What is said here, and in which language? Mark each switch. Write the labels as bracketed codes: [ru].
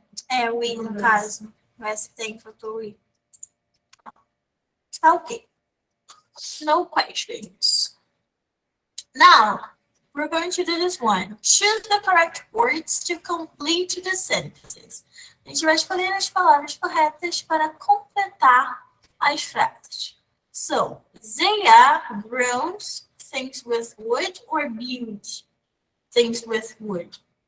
[pt] É, o I no caso. O S tem, faltou o I. Tá ok. [en] No questions. Now, we're going to do this one. Choose the correct words to complete the sentences. [pt] A gente vai escolher as palavras corretas para completar as frases. [en] So, Zaya grows things with wood or built things with wood?